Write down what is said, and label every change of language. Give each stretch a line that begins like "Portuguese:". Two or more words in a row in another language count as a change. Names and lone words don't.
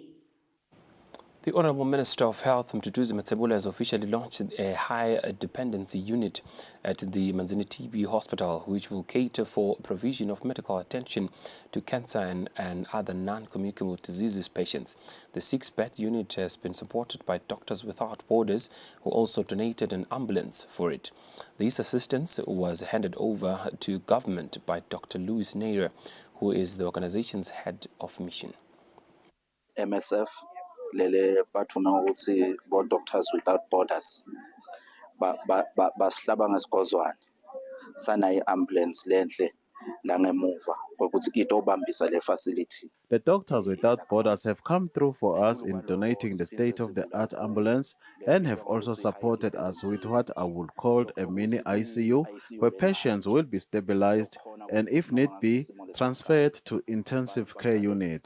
English: The Honourable Minister of Health, Mtutuzi Matsebula, has officially launched a high dependency unit at the Manzini TB Hospital, which will cater for provision of medical attention to cancer and other non-communicable diseases patients. The 6-bed unit has been supported by Doctors Without Borders, who also donated an ambulance for it. This assistance was handed over to government by Dr. Louis Nair, who is the organization's head of mission.
Swati: MSF lele bathuna ukuthi bo Doctors Without Borders basihlaba ngesikozwane sana i-ambulance lenhle la ngemuva ukuthi itobambisa le facility.
English: The Doctors Without Borders have come through for us in donating the state-of-the-art ambulance and have also supported us with what I would call a mini ICU, where patients will be stabilized and, if need be, transferred to intensive care unit.